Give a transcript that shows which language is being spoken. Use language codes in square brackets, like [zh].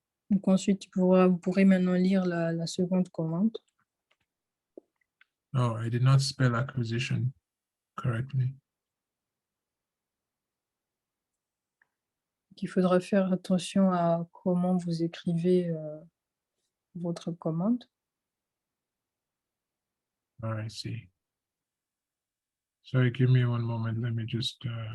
[fr] Donc ensuite, vous pourrez maintenant lire la seconde commande. [en] Oh, I did not spell acquisition correctly. [fr] Il faudra faire attention à comment vous écrivez votre commande. [en] Oh, I see. Sorry, give me one moment. Let me just.